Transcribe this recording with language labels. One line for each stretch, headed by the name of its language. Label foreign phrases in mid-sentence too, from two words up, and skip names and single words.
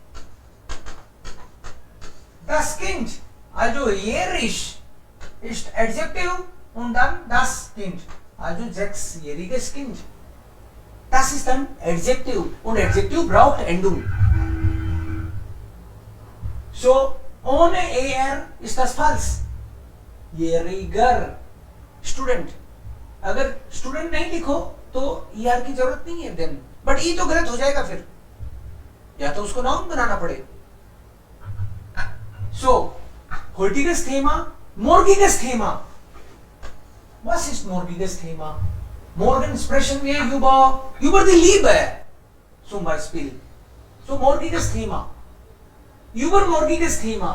German: Das Kind, also jährig, ist Adjektiv und dann das Kind. Also 6-jähriges Kind. Das ist dann Adjektiv und Adjektiv braucht Endung. So, ohne er ist das falsch. Jähriger Student.
Hindi: अगर स्टूडेंट नहीं लिखो तो ER की जरूरत नहीं है
English: then, but
Hindi: ई तो गलत हो जाएगा फिर, या तो उसको नाउन बनाना पड़े.
German: So, heutiges Thema, morgiges Thema. Was ist morgiges Thema? Morgen sprechen wir über die Liebe, zum Beispiel. So, morgiges Thema. Übermorgiges Thema.